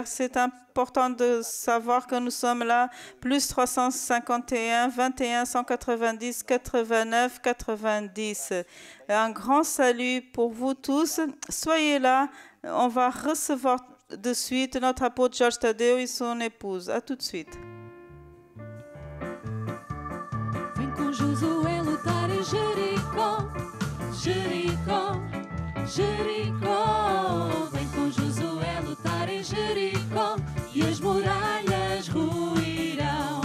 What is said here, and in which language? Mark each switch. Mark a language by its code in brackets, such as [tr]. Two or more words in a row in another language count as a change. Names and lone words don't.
[fr] C'est important de savoir que nous sommes là, plus 351 21 190 89 90. Un grand salut pour vous tous. Soyez là. On va recevoir de suite notre apôtre Jorge Tadeu et son épouse. À tout de suite. [pt] Vem com Josué lutar em Jericó, Jericó, Jericó. Vem com Josué lutar em Jericó e as muralhas ruirão.